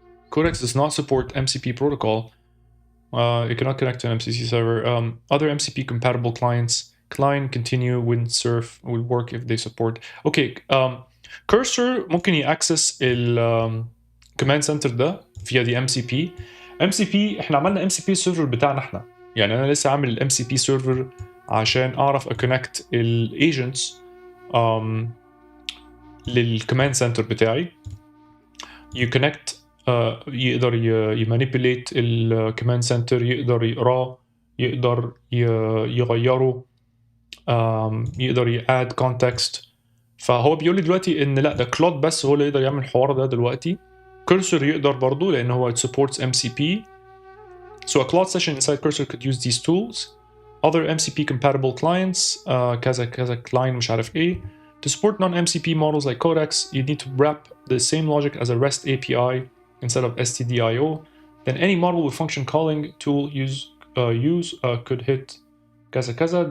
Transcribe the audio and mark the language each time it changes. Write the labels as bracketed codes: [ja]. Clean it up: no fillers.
[en] Codex does not support MCP protocol. It cannot connect to an MCC server. Other MCP compatible clients, client continue windsurf will work if they support. Okay, cursor [ar] ممكن يaccess [en] ال command center ده via the MCP. [ar] MCP احنا عملنا MCP server بتاعنا احنا. يعني انا لسه عامل ال MCP server عشان اعرف اكونكت الايجنتس للكوماند سنتر بتاعي. يكونكت يقدر يمانيبيليت الكوماند سنتر، يقدر يقراه، يقدر يغيره، يقدر ياد كونتكست. فهو بيقول لي دلوقتي ان لا، ده كلود بس هو اللي يقدر يعمل الحوار ده دلوقتي. كرسور يقدر برضه لان هو [en] it supports MCP. So a Claude session inside Cursor could use these tools. Other MCP compatible clients, كذا client [ar] مش عارف ايه. [en] To support non-MCP models like Codex, you need to wrap the same logic as a REST API instead of STDIO. Then any model with function calling tool could hit كذا.